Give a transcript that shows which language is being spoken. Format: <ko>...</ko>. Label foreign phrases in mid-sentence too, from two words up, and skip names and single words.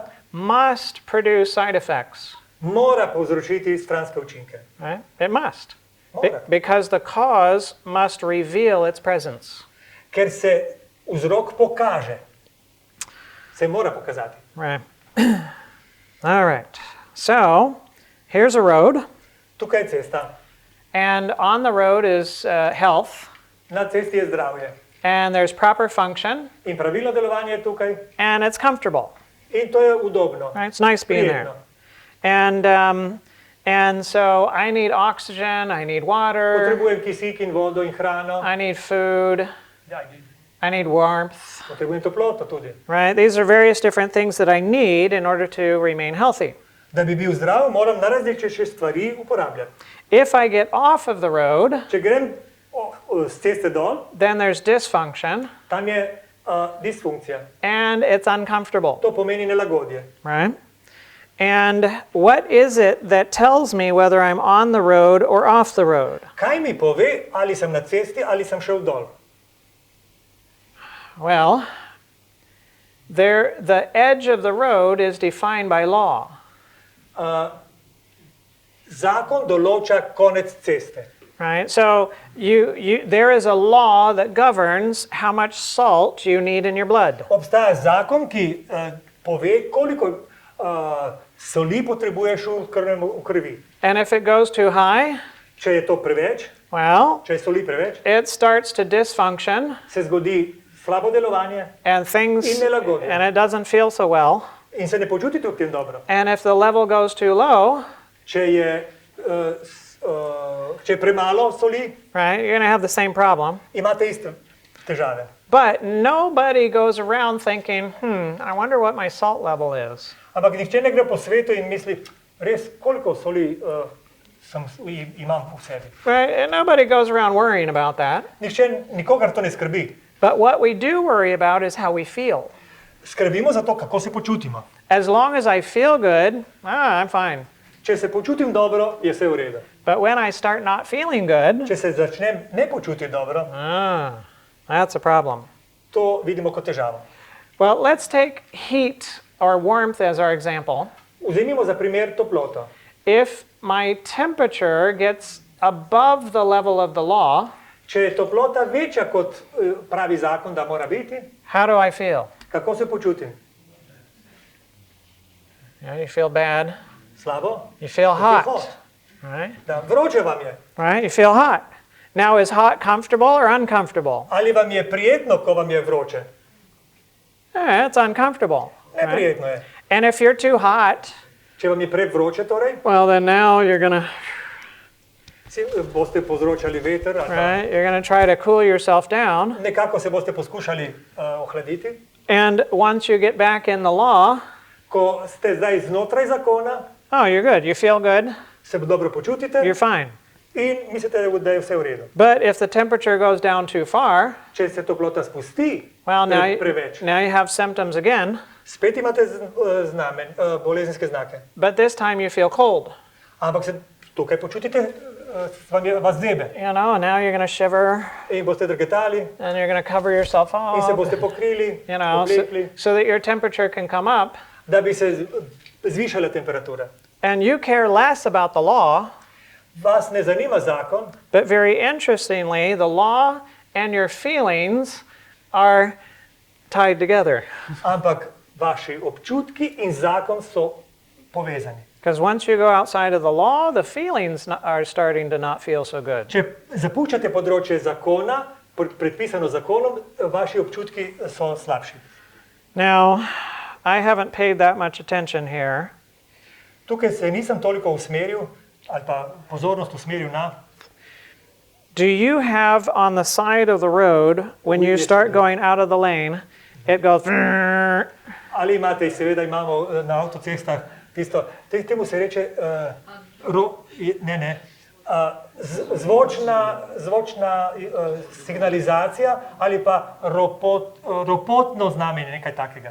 <en>must produce side effects.</en> <sl>mora povzročiti stranske učinke.</sl> <en>Right? It must.</en> <sl>Mora.</sl> <en>Because the cause must reveal its presence.</en> <sl>Ker se vzrok pokaže. Se mora pokazati.</sl> <en>Right. All right. So, here's a road.</en> <sl>Tukaj je cesta.</sl> <en>And on the road is health.</en> <sl>Na cesti je zdravje.</sl> <en>And there's proper function.</en> <sl>In pravilno delovanje je tukaj.</sl> <en>And it's comfortable.</en> <sl>In to je udobno.</sl> <en>Right? It's nice being there. And so I need oxygen, I need water,</en> <sl>Potrebujem kisik in vodo in hrano.</sl> <en>I need food, I need warmth.</en> <sl>Potrebujem toploto tudi.</sl> <en>Right? These are various different things that I need in order to remain healthy.</en> <sl>Da bi bil zdrav, moram na različne stvari uporabljati.</sl> <en>If I get off of the road,</en> <sl>Če grem s ceste dol,</sl> <en>then there's dysfunction</en> <sl>tam je disfunkcija.</sl> <en>and it's uncomfortable.</en> <sl>To pomeni nelagodje.</sl> <en>Right? And what is it that tells me whether I'm on the road or off the road?</en> <sl>Kaj mi pove, ali sem na cesti ali sem šel dol?</sl> <en>Well, the edge of the road is defined by law.</en> <sl>Zakon določa konec ceste.</sl> <en>Right? So there is a law that governs how much salt you need in your blood.</en> <sl>Obstaja zakon, ki pove, koliko soli potrebuješ v krvi.</sl> <en>And if it goes too high,</en> <sl>Če je to preveč,</sl> <en>well,</en> <sl>če je soli preveč,</sl> <en>it starts to dysfunction</en> <sl>se zgodi slabo delovanje</sl> <en>and it doesn't feel so well.</en> <sl>in se ne počutite v tem dobro.</sl> <en>And if the level goes too low,</en> <sl>Če je premalo soli,</sl> <en>right, you're going to have the same problem.</en> <sl>imate iste težave.</sl> <en>But nobody goes around thinking, I wonder what my salt level is.</en> <sl>Ampak nihče ne gre po svetu in misli, res, koliko soli imam v sebi.</sl> <en>Right? And nobody goes around worrying about that.</en> <sl>Nikogar to ne skrbi.</sl> <en>But what we do worry about is how we feel.</en> <sl>Skrbimo za to, kako se počutimo.</sl> <en>As long as I feel good, I'm fine.</en> <sl>Če se počutim dobro, je vse v redu.</sl> <en>But when I start not feeling good,</en> <sl>Če se začnem ne počutiti dobro,</sl> <en>that's a problem.</en> <sl>to vidimo kot težavo.</sl> <en>Well, let's take heat or warmth as our example.</en> <sl>Vzemimo za primer toploto.</sl> <en>If my temperature gets above the level of the law,</en> <sl>Če je toplota večja kot pravi zakon, da mora biti,</sl> <en>how do I feel?</en> <sl>kako se počutim?</sl> <en>You feel bad.</en> <sl>Slabo?</sl> <en>You feel Hot. hot. Right?</en> <sl>Da, vroče vam je.</sl> <en>Right? You feel hot. Now, is hot comfortable or uncomfortable?</en> <sl>Ali vam je prijetno, ko vam je vroče?</sl> <en>It's uncomfortable. Right?</en> <sl>Neprijetno je.</sl> <en>And if you're too hot,</en> <sl>Če vam je prevroče, torej,</sl> <en>well, then now you're going to</en> <sl>boste povzročali veter, ali</sl> <en>right? You're going to try to cool yourself down.</en> <sl>nekako se boste poskušali ohladiti.</sl> <en>And once you get back in the law,</en> <sl>Ko ste zdaj znotraj zakona,</sl> <en>oh, you're good. You feel good.</en> <sl>se dobro počutite</sl> <en>You're fine.</en> <sl>in mislite, da je vse v redu.</sl> <en>But if the temperature goes down too far,</en> <sl>Če se toplota spusti</sl> <en>well,</en> <sl>preveč,</sl> <en>now you have symptoms again,</en> <sl>spet imate bolezenske znake.</sl> <en>but this time you feel cold.</en> <sl>Ampak se tukaj počutite, vas zebe</sl> <en>You know, and now you're going to shiver</en> <sl>in boste drgetali</sl> <en>and you're going to cover yourself</en> <sl>in se</sl> <en>up,</en> <sl>boste pokrili,</sl> <en>you know,</en> <sl>oblekli,</sl> <en>so that your temperature can come up.</en> <sl>da bi se zvišala temperatura.</sl> <en>And you care less about the law,</en> <sl>Vas ne zanima zakon,</sl> <en>but very interestingly, the law and your feelings are tied together.</en> <sl>ampak vaši občutki in zakon so povezani.</sl> <en>Because once you go outside of the law, the feelings are starting to not feel so good.</en> <sl>Če zapuščate področje zakona, predpisano zakonom, vaši občutki so slabši.</sl> <en>Now, I haven't paid that much attention here,</en> <sl>Tukaj se nisem toliko usmeril, ali pa pozornost usmeril na,</sl> <en>do you have on the side of the road, when you start going out of the lane, it goes,</en> <sl>ali imate, seveda imamo na avtocestah tisto, temu se reče zvočna signalizacija ali pa ropotno znamenje, nekaj takega.</sl>